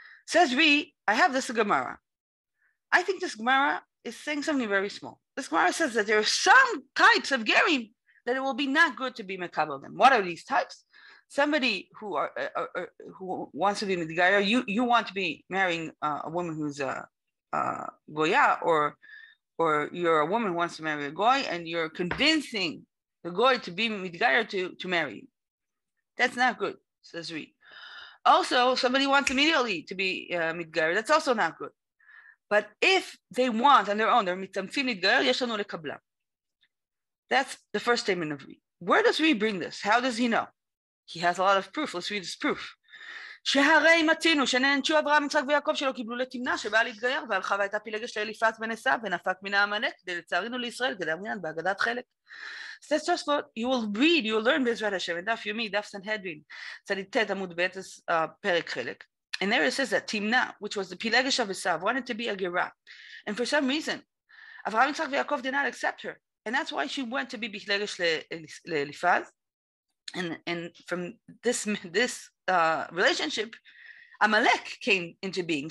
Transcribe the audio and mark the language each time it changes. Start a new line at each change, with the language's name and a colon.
English: Says Ri, I have this Gemara. I think this Gemara is saying something very small. This Gemara says that there are some types of Gerim that it will be not good to be mekabel them. What are these types? Somebody who wants to be Midgaya, you want to be marrying a woman who's a Goya, or you're a woman who wants to marry a Goy, and you're convincing the Goy to be Midgaya to marry you. That's not good, says Ri. Also, somebody wants immediately to be Midgaya. That's also not good. But if they want on their own, they're mitamtzim Midgaya,
Hebrew: yesh lanu lekablam.
English: That's the first statement of Ri. Where does Ri bring this? How does he know? He has a lot of proof. Let's read this proof.
Hebrew: שהרי מצינו שנענשו אברהם יצחק ויעקב שלא קיבלו לתמנה שבאה להתגייר והלכה והייתה פילגש לאליפז בן עשיו ונפק מן העמלק כדי לצערנו לישראל כדמיין בהגדת חלק.
English: Says Tosfot, you will learn
Hebrew: בעזרת השם,
English: in
Hebrew: דף יומי, דף סנהדרין, צדיק ט' עמוד ב' פרק חלק.
English: And there it says that Timna, which was the Pilegesh of Esav, wanted to be a Gerah. And for some reason, Avraham Yitzchak Yaakov did not accept her. And that's why she went to be Pilegesh leElifaz. And from this relationship, Amalek came into being.